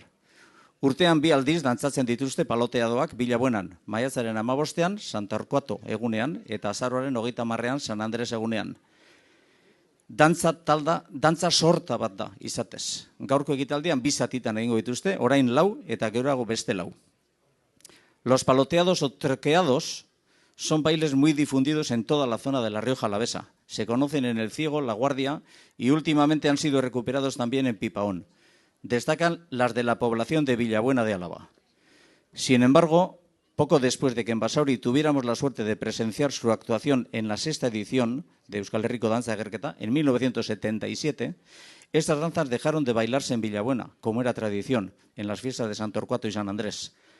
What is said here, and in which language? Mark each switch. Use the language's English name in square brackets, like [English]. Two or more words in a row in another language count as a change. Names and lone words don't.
[Basque] Urtean 2 aldiz dantzatzen dituzte paloteadoak Villabuenan, maiatzaren 15ean, San Torcuato egunean, eta azaroaren 30ean, San Andres egunean. Dantza sorta bat da, izatez. Gaurko ekitaldian 2 zatitan egingo dituzte, orain 4 eta geroago beste 4. [Spanish] Los paloteados o troqueados son bailes muy difundidos en toda la zona de La Rioja Alavesa. Se conocen en El Ciego, La Guardia y últimamente han sido recuperados también en Pipaón. Destacan las de la población de Villabuena de Álava. Sin embargo, poco después de que en Basauri tuviéramos la suerte de presenciar su actuación en la 6ª edición de Euskal Herriko Dantza Agerketa, en 1977, estas danzas dejaron de bailarse en Villabuena, como era tradición, en las fiestas de San Torcuato y San Andrés.